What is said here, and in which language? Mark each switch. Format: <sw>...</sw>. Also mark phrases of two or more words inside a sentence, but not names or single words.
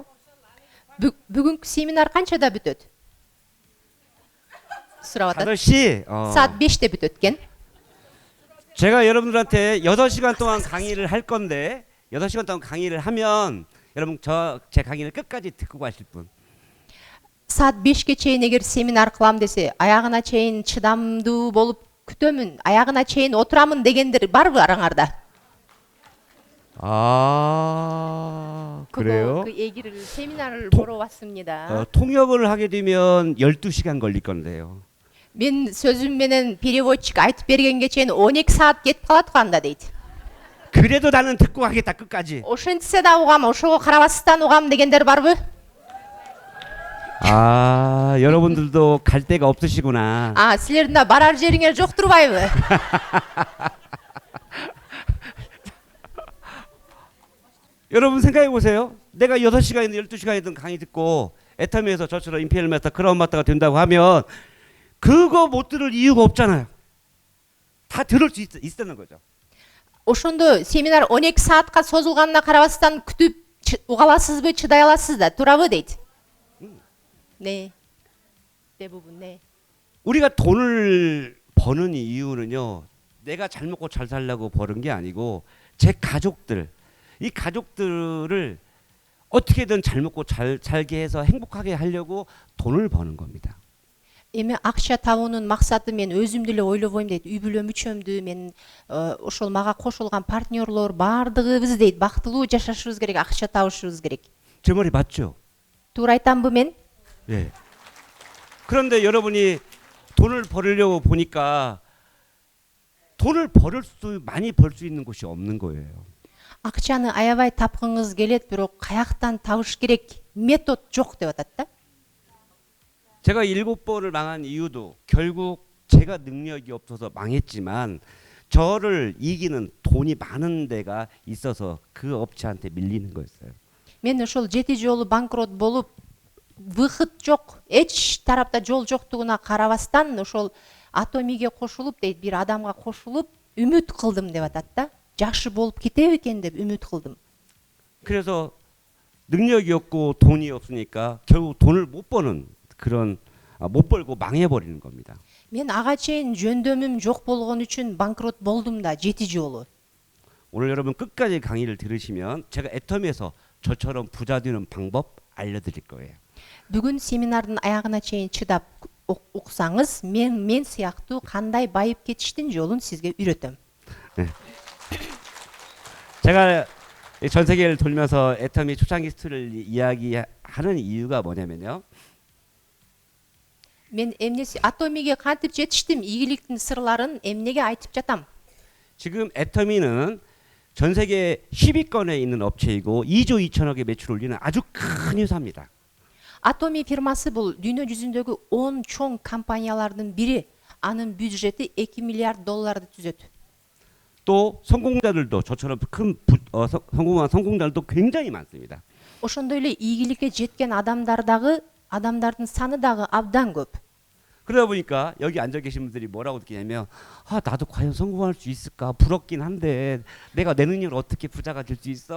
<ky>Бүгүнкү семинар канчада бүтөт? Сурап атат.</ky> <ko>5시.</ko> <ky>Саат 5те бүтөт экен.</ky> <ko>제가 여러분들한테 6시간 동안 강의를 할 건데 6시간 동안 강의를 하면 여러분 제 강의를 끝까지 듣고 가실 분.</ko> <ky>Саат 5ке чейин эгер семинар кылам десе, аягына чейин чыдамдуу болуп күтөмүн, аягына чейин отурамын дегендер барбы араңарда?</ky> <ko>그래요? 그 얘기를 세미나를 보러 왔습니다. 통역을 하게 되면 12시간 걸릴 건데요.</ko> <ky>Мен сөзүм менен переводчик айтып бергенге чейин 12 саат кетип калат канда дейт.</ky> <ko>그래도 나는 듣고 가겠다 끝까지.</ko> <ky>Ошентсе да угам, ошого карабастан угам дегендер барбы?</ky> <ko>여러분들도 갈 데가 없으시구나.</ko> <ky>Силердин да барар жериңер жок турбайбы?</ky> <ko>여러분 생각해 보세요. 내가 6시간이든 12시간이든 강의 듣고 애터미에서 저처럼 임페리얼 마스터 크라운 마스터가 된다고 하면 그거 못 들을 이유가 없잖아요. 다 들을 수 있다는 거죠.</ko> <ky>ошондо семинар 12 саатка созулганына карабастан күтүп уга аласызбы, чыдай аласыз да, туурабы дейт.</ky> <ko>네. 대부분 네. 우리가 돈을 버는 이유는요. 내가 잘 먹고 잘 살려고 버는 게 아니고 제 가족들, 이 가족들을 어떻게든 잘 먹고 잘 살게 해서 행복하게 하려고 돈을 버는 겁니다.</ko> <ky>Эми акча табуунун максаты мен өзүмдү эле ойлобойм дейт. Үй бүлө мүчөмдү мен ошол мага кошулган партнерлор баардыгыбыз дейт бактылуу жашашыбыз керек, акча табышыбыз керек.</ky> <ko>제 말이 맞죠?</ko> <ky>Туура айтамбы мен?</ky> <ko>예. 그런데 여러분이 돈을 벌으려고 보니까 돈을 많이 벌 수 있는 곳이 없는 거예요.</ko> <ky>Акчаны аябай тапкыңыз келет, бирок каяктан табыш керек? Метод жок деп атат да.</ky> <ko>제가 7번을 망한 이유도 결국 제가 능력이 없어서 망했지만 저를 이기는 돈이 많은 데가 있어서 그 업체한테 밀리는 거였어요.</ko> <ky>Мен ошол 7 жолу банкрот болуп, выход жок, эч тарапта жол жоктугуна карабастан ошол Атомиге кошулуп дейт, бир адамга кошулуп үмүт кылдым деп атат да. Жакшы болуп кетеби экен деп үмүт кылдым.</ky> <ko>그래서 능력이 없고 돈이 없으니까 결국 돈을 못 버는 그런 못 벌고 망해버리는 겁니다.</ko> <ky>Мен ага чейин жөндөмүм жок болгон үчүн банкрот болдум да 7 жолу.</ky> <ko>오늘 여러분 끝까지 강의를 들으시면 제가 애터미에서 저처럼 부자 되는 방법 알려드릴 거예요.</ko> <ky>Бүгүн семинардын аягына чейин чыдап уксаңыз, мен сыяктуу кандай байып кетиштин жолун сизге үйрөтөм.</ky> <ko>제가 전 세계를 돌면서 애터미 초창기 스토리를 이야기하는 이유가 뭐냐면요.</ko> <ky>Мен эмнеси Атомиге кантип жетиштим, ийгиликтин сырларын эмнеге айтып жатам.</ky> <ko>지금 애터미는 전 세계 10위권에 있는 업체이고 2조 2천억의 매출 올리는 아주 큰 회사입니다.</ko> <ky>Атоми фирмасы бул дүйнө жүзүндөгү 10 чоң компаниялардын бири. Анын бюджети 2 миллиард долларды түзөт.</ky> <ko>또 성공자들도 저처럼 큰 성공한 성공자들도 굉장히 많습니다.</ko> <ky>Ошондой эле ийгиликке жеткен адамдардын саны дагы абдан көп.</ky> <ko>그러다 보니까 여기 앉아 계신 분들이 뭐라고 느끼냐면 나도 과연 성공할 수 있을까 부럽긴 한데 내가 내 능력으로 어떻게 부자가 될 수 있어?</ko>